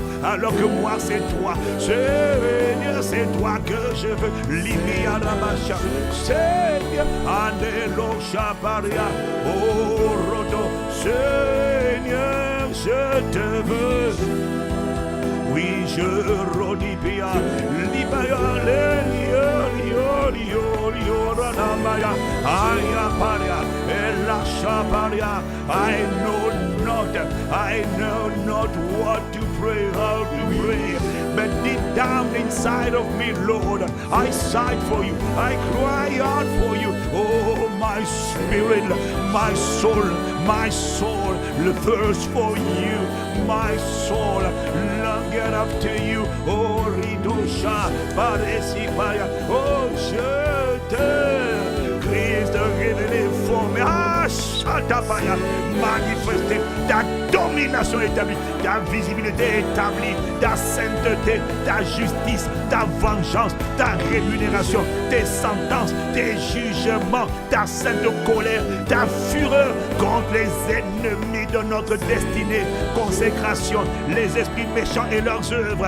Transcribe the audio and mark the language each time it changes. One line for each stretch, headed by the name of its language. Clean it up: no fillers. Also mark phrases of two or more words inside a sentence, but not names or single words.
French: Alors que moi, c'est toi. Seigneur, c'est toi que je veux. Limia Rabacha. Seigneur, Anelo Chaparia. Oh, Rodo. Seigneur, je te veux. Oui, je rodipia, libaya, lioranamaya, ayaparia, elashaparia.
English: I know not what to pray, how to pray, but deep down inside of me, Lord, I sigh for you, I cry out for you. Oh, my spirit, my soul, the thirst for you, my soul, longer after you. Oh, Ridosha, Paresipaya.
French: Oh, je te Christ révélé, formé. Ah, Shatapaya, manifesté, ta domination établie, ta visibilité établie, ta sainteté, ta justice, ta vengeance, ta rémunération, tes sentences, tes jugements, ta sainte colère, ta fureur contre les ennemis de notre destinée, consécration, les esprits méchants et leurs œuvres.